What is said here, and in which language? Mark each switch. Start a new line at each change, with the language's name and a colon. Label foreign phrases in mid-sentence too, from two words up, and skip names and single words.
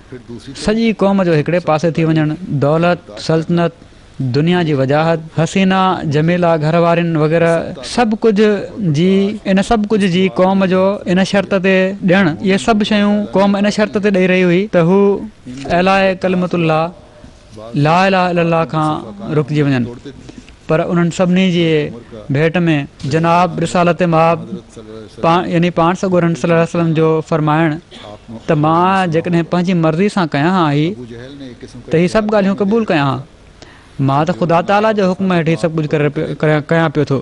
Sindhi: सॼी क़ौम जो हिकिड़े पासे थी वञणु, दौलत, सल्तनत, दुनिया जी वजाहत, हसीना जमीला घर वारियुनि वग़ैरह सभु कुझु जी क़ौम जो इन शर्त ते ॾियणु, इहे सभु शयूं क़ौम इन शर्त ते ॾेई रही हुई त हू एलाए कलमतुल्लाह
Arabic: لا إله إلا الله
Sindhi: खां रुकिजी वञनि। पर उन्हनि सभिनी जी भेट में जनाब रिसालत माब यानी पाण सॻोरनि
Arabic: صلى الله عليه وسلم
Sindhi: जो फरमाइणु त मां जेकॾहिं पंहिंजी मर्ज़ी सां कयां हा त हीअ सभु ॻाल्हियूं क़बूल कयां हा। मां त ख़ुदा ताला जो हुकुम हेठि सभु कुझु कयां पियो थो।